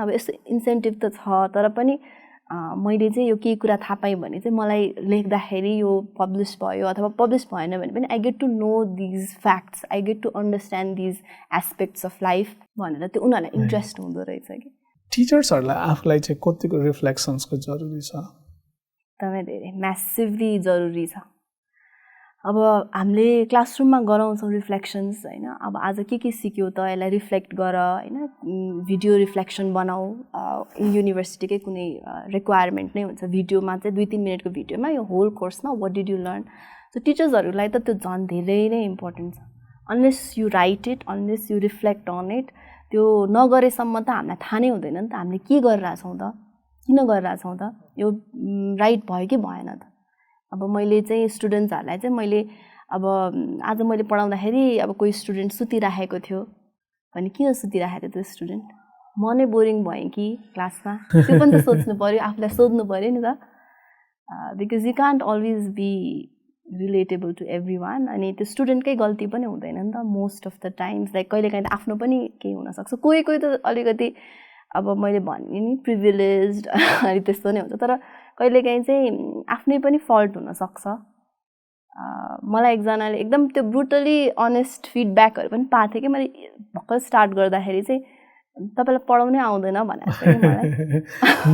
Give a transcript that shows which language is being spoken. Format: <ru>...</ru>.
<ne>अब यस्तो इन्सेन्टिभ त छ, तर पनि मैले चाहिँ यो केही कुरा थाहा पाएँ भने चाहिँ मलाई लेख्दाखेरि यो पब्लिस भयो अथवा पब्लिस भएन भने पनि</ne> <en>I get to know these facts, I get to understand these aspects of life</en> <ne>भनेर त्यो उनीहरूलाई इन्ट्रेस्ट हुँदो रहेछ कि। टिचर्सहरूलाई आफूलाई चाहिँ कतिको रिफ्लेक्सन्सको जरुरी छ? एकदमै धेरै, म्यासिभली जरुरी छ। अब हामीले क्लासरुममा गराउँछौँ रिफ्लेक्सन्स होइन। अब आज के सिक्यो त यसलाई रिफ्लेक्ट गर होइन, भिडियो रिफ्लेक्सन बनाऊ। युनिभर्सिटीकै कुनै रिक्वायरमेन्ट नै हुन्छ भिडियोमा चाहिँ 2-3 मिनटको भिडियोमा यो whole कोर्समा</ne> <en>What did you learn.</en> <ne>So टिचर्सहरूलाई त त्यो झन् धेरै नै इम्पोर्टेन्ट छ।</ne> <en>unless you write it, unless you reflect on it,</en> <ne>त्यो नगरेसम्म त हामीलाई थाहा नै हुँदैन नि त हामीले के गरिरहेछौँ त, किन गरिरहेछौँ त, यो राइट भयो कि भएन त। अब मैले चाहिँ स्टुडेन्ट्सहरूलाई चाहिँ मैले अब आज मैले पढाउँदाखेरि अब कोही स्टुडेन्ट सुतिराखेको थियो भने किन सुतिराखेको थियो त्यो स्टुडेन्ट, म नै बोरिङ भएँ कि क्लासमा, त्यो पनि त सोच्नु पऱ्यो, आफूलाई सोध्नु पऱ्यो नि त।</ne> <en>Because you can't always be relatable to every one.</en> <ne>अनि त्यो स्टुडेन्टकै गल्ती पनि हुँदैन नि त</ne> <en>Most of the times.</en> <ne>Like कहिलेकाहीँ त आफ्नो पनि केही हुनसक्छ, कोही त अलिकति अब मैले भने नि प्रिभिलेज्ड अनि त्यस्तो नै हुन्छ, तर कहिलेकाहीँ चाहिँ आफ्नै पनि फल्ट हुनसक्छ। मलाई एकजनाले एकदम त्यो ब्रुटली अनेस्ट फिडब्याकहरू पनि पाएको थियो कि मैले भर्खर स्टार्ट गर्दाखेरि चाहिँ तपाईँलाई पढाउनै आउँदैन भनेको थियो कि</ne>